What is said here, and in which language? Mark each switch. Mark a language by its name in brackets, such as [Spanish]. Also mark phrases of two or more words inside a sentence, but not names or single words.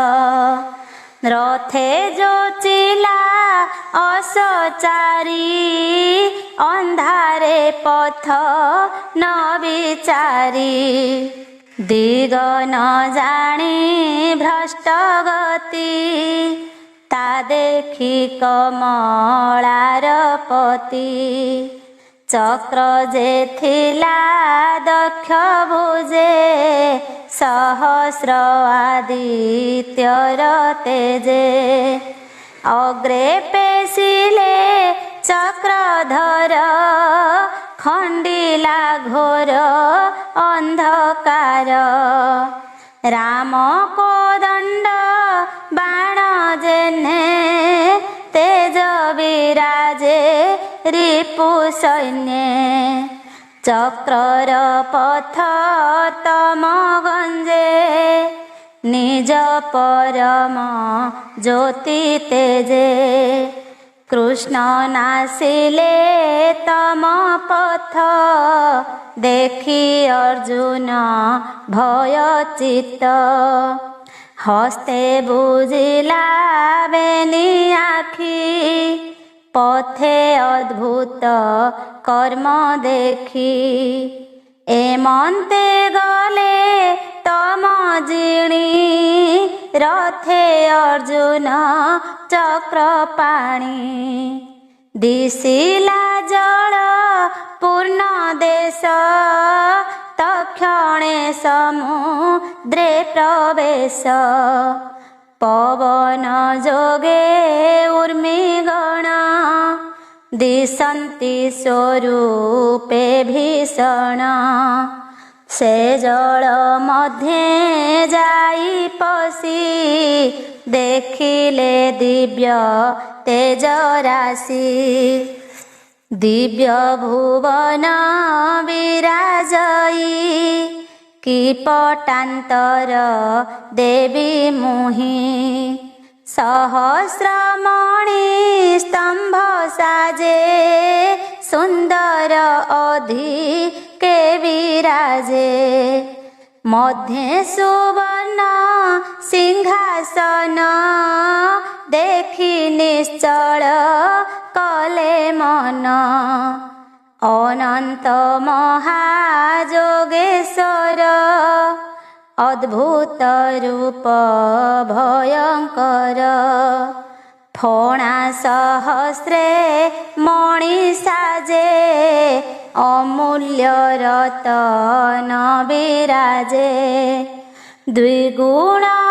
[Odia] ରଥେ ଯୋଚିଲା ଅସଚାରୀ ଅନ୍ଧାରେ ପଥ ନ ବିଚାରୀ ଦିଗ ନ ଜାଣି ଭ୍ରଷ୍ଟ ଗତି ତା ଦେଖି କମଳାର ପତି ଚକ୍ର ଯେ ଥିଲା ଦକ୍ଷ ଭୁଜେ ସହସ୍ର ଆଦିତ୍ୟର ତେଜେ ଅଗ୍ରେ ପେଶିଲେ ଚକ୍ରଧର ଖଣ୍ଡିଲା ଘୋର ଅନ୍ଧକାର ରାମ କୋ ଦଣ୍ଡ ବାଣ ଯେଣେ ତେଜ ବିରାଜେ ରିପୁ ସୈନ୍ୟ ଚକ୍ରର ପଥ ତମ ଗଞ୍ଜେ ନିଜ ପରମ ଜ୍ୟୋତି ତେଜେ କୃଷ୍ଣ ନାଶିଲେ ତମ ପଥ ଦେଖି ଅର୍ଜୁନ ଭୟ ଚିତ୍ତ ହସ୍ତେ ବୁଜିଲା ବେନି ଆଖି ପଥେ ଅଦ୍ଭୁତ କର୍ମ ଦେଖି ଏମନ୍ତେ ଗଲେ ତମ ଜିଣି ରଥେ ଅର୍ଜୁନ ଚକ୍ରପାଣି ଦିଶିଲା ଜଳ ପୂର୍ଣ୍ଣ ଦେଶ ତକ୍ଷଣେ ସମୁଦ୍ରେ ପ୍ରବେଶ ପବନ ଯୋଗେ ଉର୍ମିଗଣ ଦିଶନ୍ତି ସ୍ୱରୂପେ ଭୀଷଣ ସେ ଜଳ ମଧ୍ୟେ ଯାଇ ପଶି ଦେଖିଲେ ଦିବ୍ୟ ତେଜ ରାଶି ଦିବ୍ୟ ଭୁବନ ବିରାଜଇ କି ପଟାନ୍ତର ଦେବି ମୁହିଁ ସହସ୍ରମଣି ସ୍ତମ୍ଭ ସାଜେ ସୁନ୍ଦର ଅଧିକେ ବିରାଜେ ମଧ୍ୟେ ସୁବର୍ଣ୍ଣ ସିଂହାସନ ଦେଖି ନିଶ୍ଚଳ କଲେ ମନ ଅନନ୍ତ ମହାଯୋଗେଶ୍ୱର ଅଦ୍ଭୁତ ରୂପ ଭୟଙ୍କର ଫଣା ସହସ୍ରେ ମଣି ସାଜେ ଅମୂଲ୍ୟ ରତନ ବିରାଜେ ଦ୍ୱିଗୁଣ